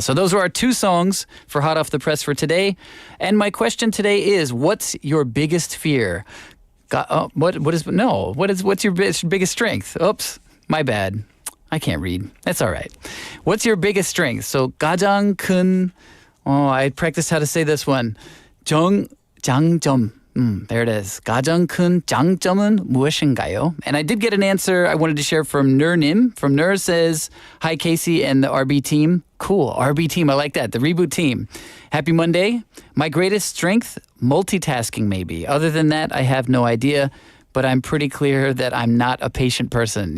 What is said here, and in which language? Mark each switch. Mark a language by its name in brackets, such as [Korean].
[English] So those were our 2 songs for Hot Off the Press for today. And my question today is, what's your biggest fear? What's your biggest strength? Oops, my bad. I can't read. That's all right. What's your biggest strength? So [Korean] 가장 큰, [English] I practiced how to say this one. 장점. There it is. [Korean] 가장 큰 장점은 무엇인가요? [English] And I did get an answer I wanted to share from Nur-nim. From Nur says, hi Casey and the RB team. Cool, RB team, I like that. The Reboot team. Happy Monday. My greatest strength, multitasking maybe. Other than that, I have no idea. But I'm pretty clear that I'm not a patient person.